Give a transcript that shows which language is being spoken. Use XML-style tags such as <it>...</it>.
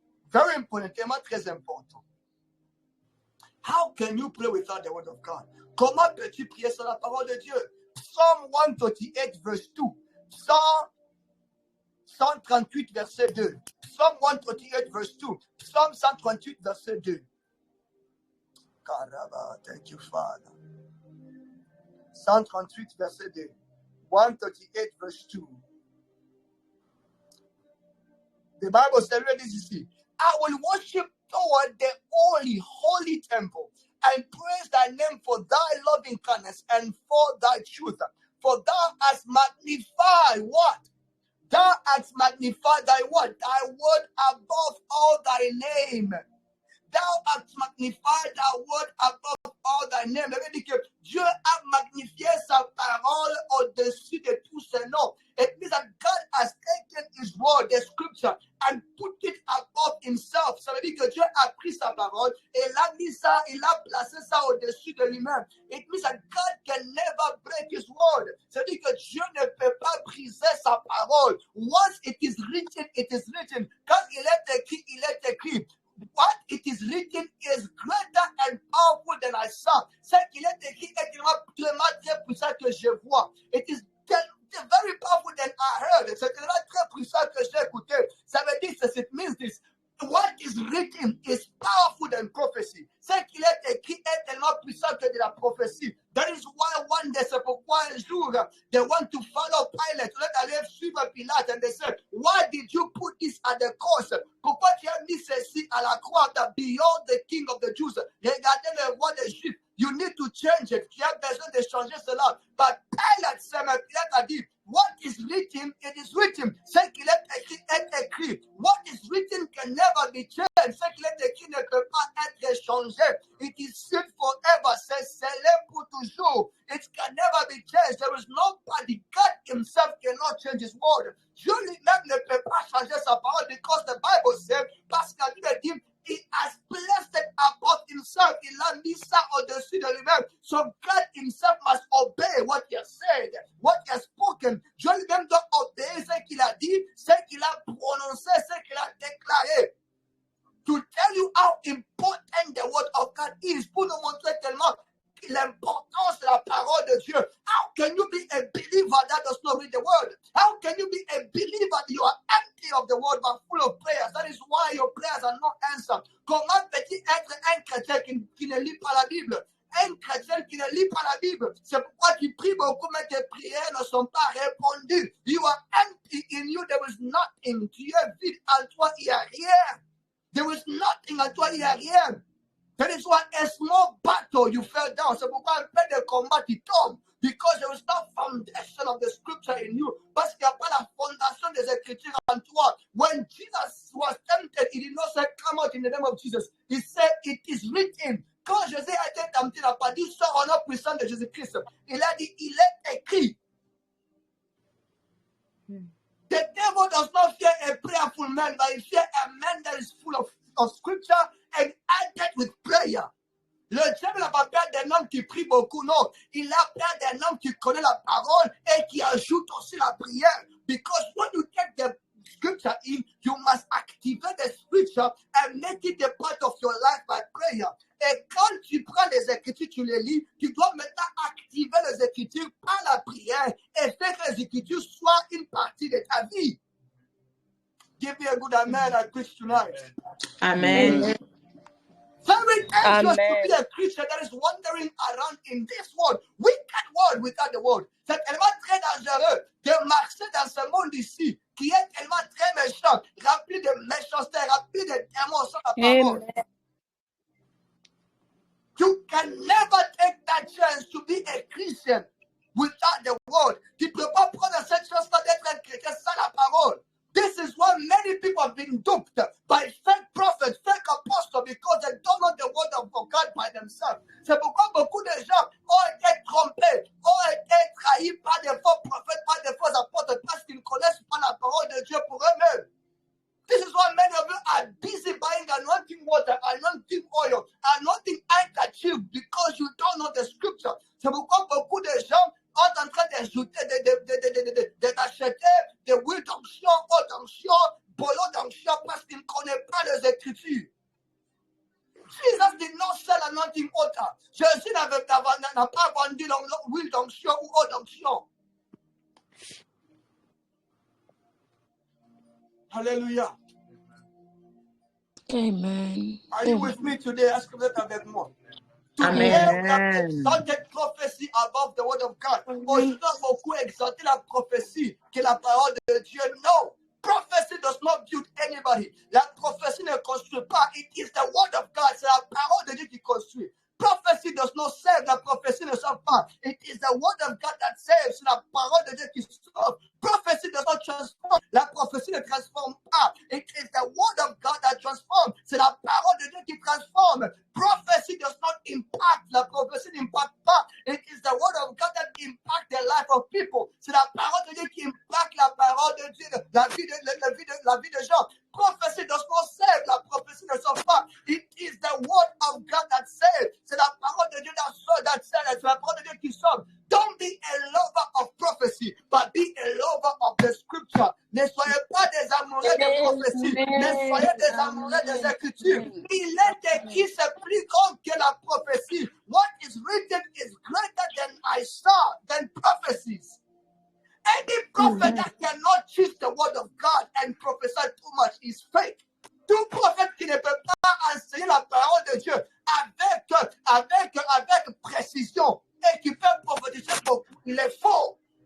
<en>Very important,</en> <fr>tellement très important.</fr> <en>How can you pray without the word of God?</en> <fr>Comment peux-tu prier sans la parole de Dieu?</fr> <en>Psalm 138, verse 2.</en> <fr>Psalm 138, verset 2.</fr> <en>Psalm 138, verse 2.</en> <fr>Psalm 138, verset 2.</fr> <en>Karaba, thank you, Father. 138, verset 2. 138, verse 2. The Bible says this ici. I will worship toward the holy temple and praise thy name for thy loving kindness and for thy truth. For thou hast magnified what? Thou hast magnified thy word, thy word above all thy name. Thou hast magnified thy word above all thy name.</en> <fr>Ça veut dire que Dieu a magnifié sa parole au-dessus de tous ses noms.</fr> <en>It means that God has taken his word, the scripture, and put it above himself.</en> <fr>Ça veut dire que Dieu a pris sa parole et il a mis ça, il a placé ça au-dessus de lui-même.</fr> <en>It means that God can never break his word.</en> <fr>Ça veut dire que Dieu ne peut pas briser sa parole.</fr> <en>Once it is written, it is written.</en> <fr>Quand il est écrit, il est écrit.</fr> <en>What it is written is greater and powerful than I saw.</en> <fr>Ce qu'il est écrit est tellement très puissant que je vois.</fr> <en>It is</en> <fr>était</fr> <en>very powerful than I heard.</en> <fr>C'était là très puissant que j'ai écouté. Ça veut dire,</fr> <en>it means this. What is written is powerful than prophecy.</en> <fr>Ce qu'il est écrit est tellement puissant que de la prophétie.</fr> <en>That is why one day,</en> <fr>c'est pourquoi un jour,</fr> <en>they want to follow Pilate.</en> <fr>Ils veulent aller suivre Pilate.</fr> <en>And they said, why did you put this at the cross?</en> <fr>Pourquoi tu as mis ceci à la croix?</fr> <en>That beyond the king of the Jews.</en> <fr>Regardez le roi des Juifs.</fr> <en>You need to change it.</en> <fr>Tu as besoin de changer cela.</fr> <en>But Pilate</en> <fr>a dit,</fr> <en>what is written, it is written.</en> <fr>Ce qu'il est écrit est écrit.</fr> <en>What is written can never be changed.</en> <fr>Ce qu'il est écrit ne peut pas être changé.</fr> <en>It is sealed forever.</en> <fr>C'est scellé pour toujours.</fr> <en>It can never be changed. There is nobody. God himself cannot change his word.</en> <fr>Dieu lui-même ne peut pas changer sa parole</fr> <en>because the Bible says,</en> <fr>parce qu'à Dieu dit,</fr> <en>he has placed it above himself.</en> <fr>Il a mis ça au-dessus de lui-même.</fr> <en>So God himself must obey what he has said, what he has spoken.</en> <fr>Dieu lui-même doit obéir ce qu'il a dit, ce qu'il a prononcé, ce qu'il a déclaré.</fr> <en>To tell you how important the word of God is,</en> <fr>pour nous montrer tellement l'importance de la parole de Dieu.</fr> <en>How can you be a believer that does not read the word? How can you be a believer that you are empty of the word but full of prayers? That is why your prayers are not answered.</en> <fr>Comment peut-il être un chrétien qui ne lit pas la Bible? Un chrétien qui ne lit pas la Bible. C'est pourquoi tu pries beaucoup, mais tes prières ne sont pas répondues.</fr> <en>You are empty in you. There is nothing.</en> <fr>Tu es vide en toi. Il n'y a rien.</fr> <en>There is nothing</en> <fr>en toi. Il n'y a rien.</fr> <en>That is why a small battle you fell down.</en> <fr>C'est pourquoi un peu de combat tu tombes.</fr> <en>Because there is no foundation of the scripture in you.</en> <fr>Parce qu'il n'y a pas la fondation des Écritures en toi.</fr> <en>When Jesus was tempted, he did not say, come out in the name of Jesus. He said, it is written.</en> <fr>Quand Jésus a été tenté, il n'a pas dit, sors au nom puissant de Jésus-Christ. Il a dit, il est écrit.</fr> <en>The devil does not fear a prayerful man, but he fears a man that is full of scripture and added with prayer.</en> <fr>Le diable n'a pas peur d'un homme qui prie beaucoup, non. Il a peur d'un homme qui connaît la parole et qui ajoute aussi la prière.</fr> <en>Because when you take the scripture in, you must activate the scripture and make it a part of your life by prayer.</en> <fr>Et quand tu prends les Écritures, tu les lis, tu dois maintenant activer les Écritures par la prière et faire que les Écritures soient une partie de ta vie.</fr> <en>Give me a good amen at preach tonight. Amen. Very dangerous to be a Christian that is wandering around in this world. Wicked world without the world.</en> <fr>C'est tellement très dangereux de marcher dans ce monde ici qui est tellement très méchant, rempli de méchanceté, rempli de démons sur la parole.</fr> <en>Amen. You can never take that chance to be a Christian without the word.</en> <fr>Tu ne peux pas prendre cette chance-là d'être un chrétien sans la parole.</fr> <en>This is why many people have been duped by fake prophets, fake apostles, because they don't know the word of God by themselves.</en> <fr>C'est pourquoi beaucoup de gens ont été trompés, ont été trahis par des faux prophètes, par des faux apôtres, parce qu'ils ne connaissent pas la parole de Dieu pour eux-mêmes.</fr> <en>This is why many of you are busy buying anointing water, anointing oil, anointing handkerchief, because you don't know the scripture.</en> <fr>C'est pourquoi beaucoup de gens sont en train d'ajouter, d'acheter des huiles d'onction, eau d'onction, bolo d'onction, parce qu'ils ne connaissent pas les Écritures.</fr> <en>Jesus did not sell anointing water.</en> <fr>Jésus n'a pas vendu l'huile d'onction ou eau d'onction.</fr> <en>Hallelujah. Amen. Are you with me today?</en> <fr>Est-ce que vous êtes avec moi?</fr> <en>Amen. Today we have exalted prophecy above the word of God.</en> <fr>Aujourd'hui, on a beaucoup exalté la prophétie qui est la parole de Dieu.</fr> <en>No. Prophecy does not build anybody.</en> <fr>La prophétie ne construit pas.</fr> <en>It is the word of God.</en> <fr>C'est la parole de Dieu qui construit.</fr> <en>Prophecy does not save.</en> <fr>La prophétie ne sauve pas.</fr> <en>It is the word of God that saves.</en> <fr>C'est la parole de Dieu qui sauve.</fr> <en>Prophecy does not transform.</en> <fr>La prophétie ne transforme pas.</fr> <en>It is the word of God that transforms.</en> <fr>C'est la parole de Dieu qui transforme.</fr> <en>Prophecy does not impact.</en> <fr>La prophétie n'impacte pas.</fr> <en>It is the word of God that impacts the life of people.</en> <fr>C'est la parole de Dieu qui impacte la parole de Dieu, la vie de gens.</fr> <en>Prophecy does not save.</en> <fr>La prophétie ne sauve pas.</fr> <en>It is the word of God that saves.</en> <fr>C'est la parole de Dieu</fr> <en>that saves.</en> <fr>C'est la parole de Dieu qui sauve.</fr> <en>Don't be a lover of prophecy, but be a lover of the scripture.</en> <fr>Ne soyez pas des amoureux de prophétie. Ne soyez des amoureux des Écritures. Il est écrit, c'est plus grand que la prophétie.</fr> <en>What is written is greater than I saw, than prophecies. prophet that cannot teach the word of God and prophesy too much is fake.</en> <fr>Tout prophète qui ne peut pas enseigner la parole de Dieu avec précision et qui peut prophétiser beaucoup, il est faux.</fr>